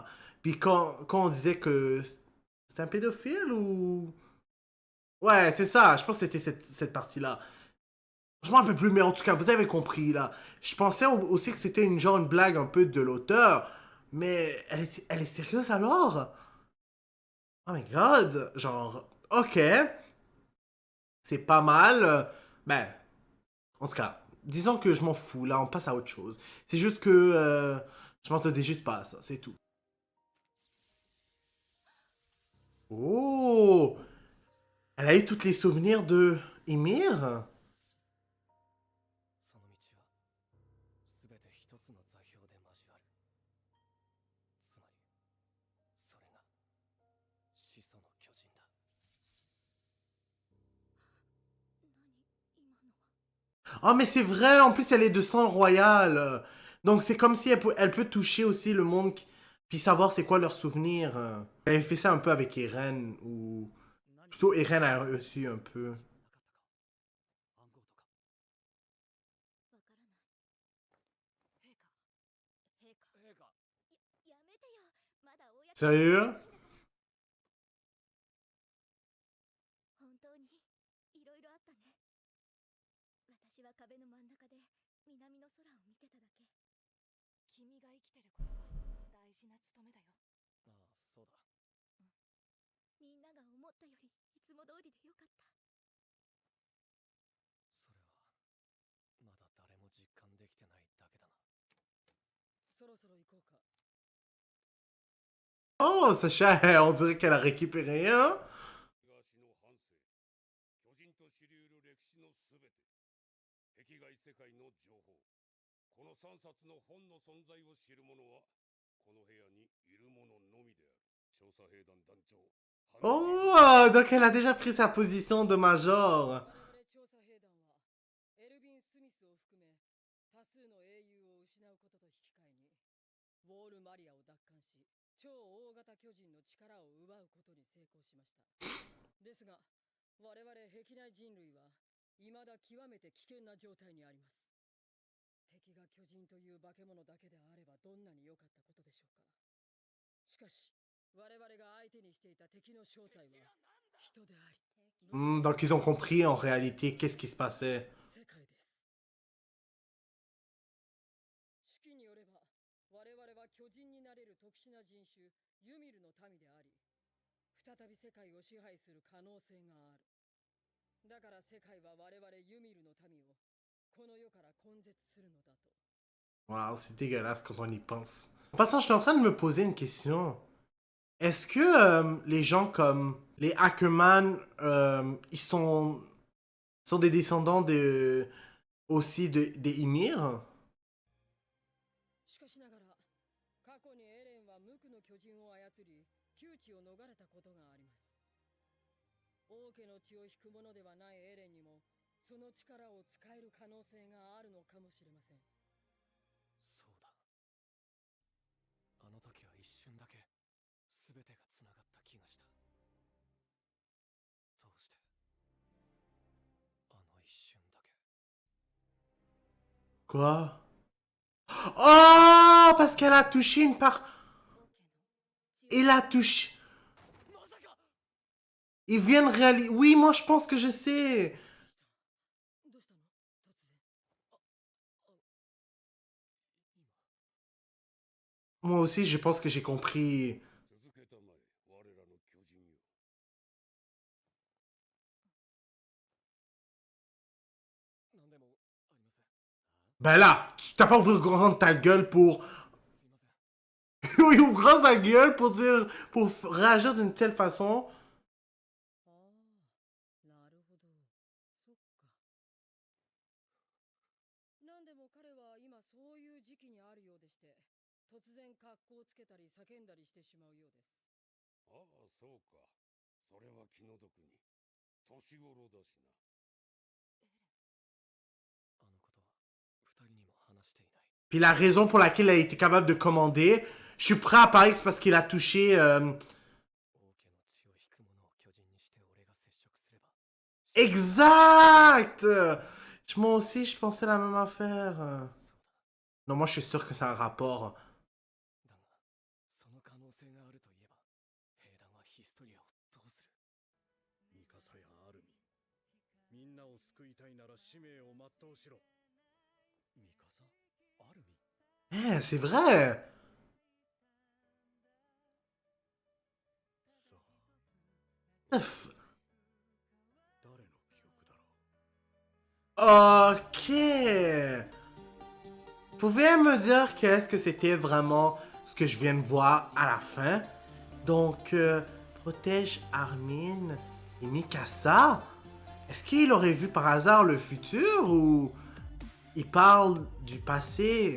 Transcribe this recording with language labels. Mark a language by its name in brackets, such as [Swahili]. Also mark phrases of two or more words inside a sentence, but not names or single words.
[French] Puis quand on disait que c'était un pédophile ou... Ouais, c'est ça, je pense que c'était cette partie-là. Je m'en rappelle plus, mais en tout cas, vous avez compris, là. Je pensais aussi que c'était une blague un peu de l'auteur, mais elle est sérieuse alors? [English] Oh my god, [French] genre, ok, c'est pas mal. Ben, en tout cas, disons que je m'en fous, là, on passe à autre chose. C'est juste que je m'entendais juste pas à ça, c'est tout. Oh, elle a eu tous les souvenirs de Ymir? [Japanese] その道は全て一つの座標で交わる。つまりそれが始祖の巨人だ。 [French] Ah, mais c'est vrai, en plus elle est de sang royal. Donc c'est comme si elle peut toucher aussi le monde, puis savoir c'est quoi leurs souvenirs. Elle avait fait ça un peu avec Eren, ou plutôt Eren a reçu un peu. [Japanese] なかったか暗号とか。わからない。陛下。陛下。陛下。やめてよ。まだ公に [French] Sérieux? [Japanese] 本当にいろいろあったね。私は壁の真ん中で南の空を見てただけ。君が生きてることは大事な務めだよ。ああ、そうだ。みんなが思ったよりいつも通りでよかった。それはまだ誰も実感できてないだけだな。そろそろ行こうか。 [French] Oh, Sacha, on dirait qu'elle a récupéré un. [Japanese] 東の半生、巨人と知り得る歴史のすべて、壁外世界の情報、この3冊の本の存在を知る者は、この部屋にいる者のみである。調査兵団団長。 [French] Oh, donc elle a déjà pris sa position de major. [Japanese] 我々調査兵団はエルヴィン・スミスを含め多数の英雄を失うことと引き換えにウォール・マリアを奪還し超大型巨人の力を奪うことに成功しましたですが我々壁内人類は未だ極めて危険な状態にあります敵が巨人という化け物だけであればどんなに良かったことでしょうかしかし我々が相手にしていた敵の正体は人であり [French] Donc ils ont compris en réalité qu'est-ce qui se passait. [Japanese] 世界です式によれば我々は巨人になれる特殊な人種ユミルの民であり再び世界を支配する可能性があるだから世界は我々ユミルの民をこの世から根絶するのだと [French] Waouh, c'est dégueulasse quand on y pense. En passant, je suis en train de me poser une question. Est-ce que les gens comme les Ackerman, ils sont des descendants aussi des Ymir? [Japanese] しかしながら過去にエレンは無垢の巨人を操り窮地を逃れたことがあります王家の血を引くものではないエレンにもその力を使える可能性があるのかもしれませんそうだ。あの時は一瞬だけ全てがつながった気がした。どうしてあの一瞬だけ。 [French] Quoi? Oh, parce qu'elle a touché une part. Il a touché. [Japanese] まさか [French] Ils viennent réaliser. Oui, moi je pense que je sais. [Japanese] どうしたの突然 [French] Moi aussi, je pense que j'ai compris. [Japanese] 続けたまえ、我らの巨人よ。何でもありません。 [French] Ben là, tu t'as pas ouvert grand ta gueule pour. [Japanese] すいません。 [French] Il ouvre grand sa gueule pour dire. Pour réagir d'une telle façon. [Japanese] ああなるほどそっかなんでも彼は今そういう時期にあるようでして突然格好をつけたり叫んだりしてしまうようですああ、そうか。それは気の毒に。年頃だしな。あのことは二人にも話していない。 [French] Puis la raison pour laquelle elle a été capable de commander. Je suis prêt à parier que c'est parce qu'il a touché. [Japanese] 王家の血を引く者を巨人にして俺が接触 [French] Exact! Moi aussi, je pensais la même affaire. [Japanese] そうだ。 [French] Non, moi, je suis sûr que c'est un rapport. [Japanese] だが、その可能性があるといえば、兵団はヒストリアをどうする？ミカサやアルミン、みんなを救いたいなら使命を全うしろ。ミカサ、アルミン。 [French] C'est vrai! [Japanese] さあ、 Pff, 誰の記憶だろう。 [French] Ok! Pouvez me dire qu'est-ce que c'était vraiment ce que je viens de voir à la fin? Donc, protège Armin et Mikasa? Est-ce qu'il aurait vu par hasard le futur ou il parle du passé?